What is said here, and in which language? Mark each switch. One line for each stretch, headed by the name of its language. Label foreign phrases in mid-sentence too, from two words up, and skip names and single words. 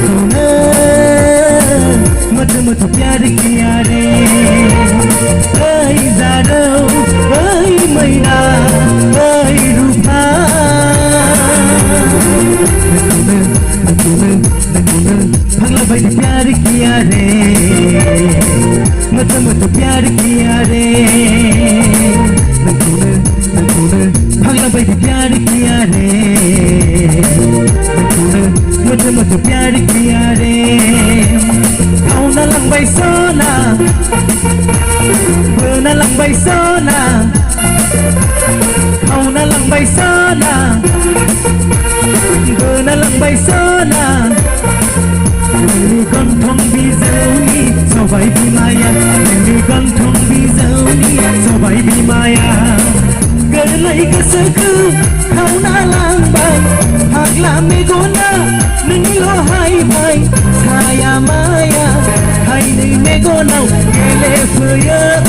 Hindi: मुझे मुझे प्यार किया रे
Bodo: समायना ओइ रूपा नंगौनो फाग्ला बायदि
Hindi: प्यार किया रे मत प्यार किया रे
Bodo: नंगौनो फाग्ला बायदि
Hindi: प्यार किया रे
Bodo: नंगौनो
Hindi: मत प्यार किया रे
Bodo: खावना लांबाय सना बोना लांबाय सना खावना लांबाय सना बोना लांबाय सना नोंनि गन्थं बिजौनि सबाय बिमाया नोंनि गन्थं बिजौनि सबाय बिमाया गोरलै गोसोखौ खावना लांबाय फाग्ला मेगना नोंनिल' हायबाय साया माया हायनै मेगनाव गेलेफैयो